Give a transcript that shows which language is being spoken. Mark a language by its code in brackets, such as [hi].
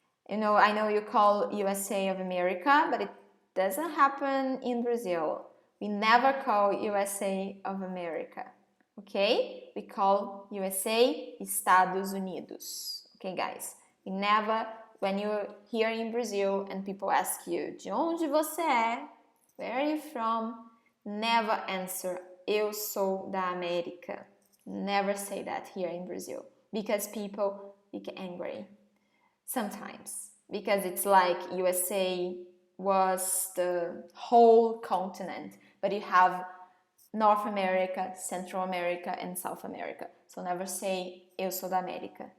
[en] You know, I know you call USA of America, but it doesn't happen in Brazil. We never call USA of America. Okay? We call USA Estados Unidos. Okay, guys? We never, when you're here in Brazil and people ask you, [pt] de onde você é? [en] Where are you from? Never answer, [pt] eu sou da América. [en] Never say that here in Brazil, because people get angry sometimes, because it's like USA was the whole continent, but you have North America, Central America, and South America. So never say [pt] eu sou da América.